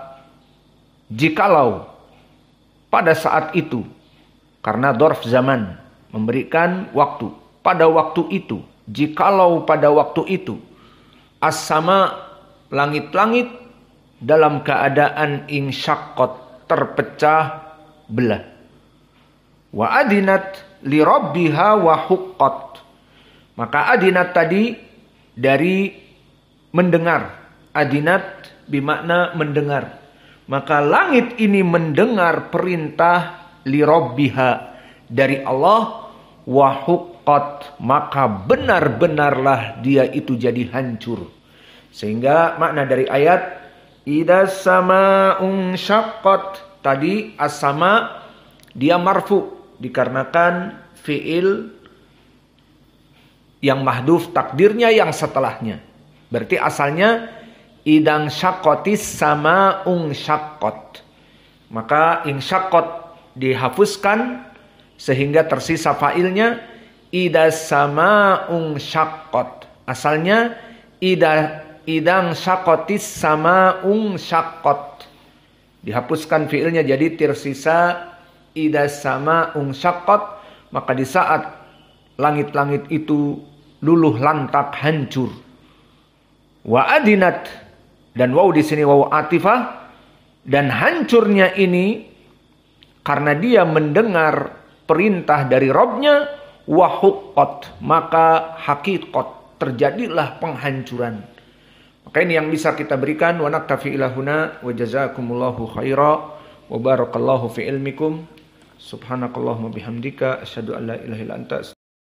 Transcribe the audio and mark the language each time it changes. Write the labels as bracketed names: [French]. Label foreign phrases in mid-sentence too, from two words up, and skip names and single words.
[Indonesian] jikalau pada saat itu, karena [Arabic] ظرف زمان [Indonesian] memberikan waktu, pada waktu itu, jikalau pada waktu itu, as-sama, langit-langit dalam keadaan insyaqqat, terpecah belah, [Arabic] وأذنت لربها وحقت, [Indonesian] maka adinat tadi dari mendengar, adinat bermakna mendengar, maka langit ini mendengar perintah [Arabic] لربها [Indonesian] dari Allah, [Arabic] وحقت, [Indonesian] maka benar-benarlah dia itu jadi hancur. Sehingga makna dari ayat [Arabic] إذا السماء انشقت [Indonesian] tadi, as-sama dia marfu dikarenakan fiil Yang mahdhuf takdirnya yang setelahnya. Berarti asalnya [Arabic] إذا انشقت السماء انشقت. [Indonesian] Maka insyaqqat dihapuskan sehingga tersisa failnya [Arabic] إذا السماء انشقت. [Indonesian] Asalnya [Arabic] إذا انشقت السماء انشقت. [Indonesian] Dihapuskan fiilnya jadi tersisa [Arabic] إذا السماء انشقت. [Indonesian] Maka di saat langit-langit itu luluh lantak hancur. [Arabic] وأذنت, [Indonesian] dan waw di sini [Arabic] واو عاطفة, [Indonesian] dan hancurnya ini karena dia mendengar perintah dari Rabbnya, [Arabic] وحقت, [Indonesian] maka hakikat, terjadilah penghancuran. Maka ini yang bisa kita berikan. [Arabic] ونكتفي إلى هنا وجزاكم الله خيرا وبارك الله في علمكم. سبحانك اللهم وبحمدك أشهد أن لا إله إلا أنت